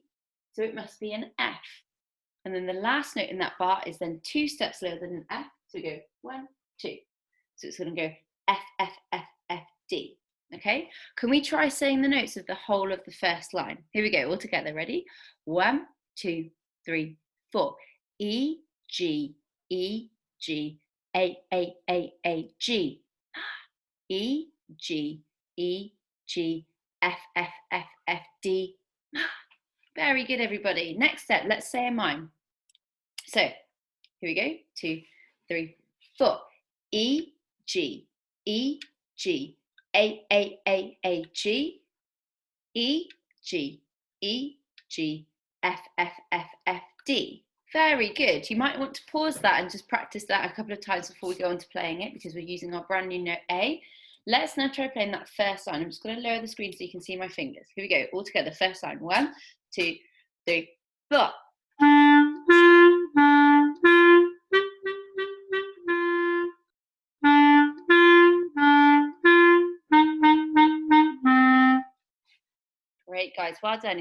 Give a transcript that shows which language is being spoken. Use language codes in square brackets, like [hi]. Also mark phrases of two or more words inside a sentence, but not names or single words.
[en] So it must be an F. And then the last note in that bar is then 2 steps lower than an F. So we go 1, 2. So it's going to go F, F, F, F, D. Okay, can we try saying the notes of the whole of the first line? Here we go, all together, ready? 1, 2, 3, 4. E, G, E, G, A, G. E, G, E, G, F, F, F, F, D. Very good, everybody. Next step, let's say a mime. So, here we go, 2, 3, 4. E, G, E, G, A, G, E, G, E, G, F, F, F, F, D. Very good. You might want to pause that and just practice that a couple of times before we go on to playing it, because we're using our brand new note A. Let's now try playing that first line. I'm just going to lower the screen so you can see my fingers. Here we go, all together, first line. 1, 2, 3, 4. Great, guys, well done.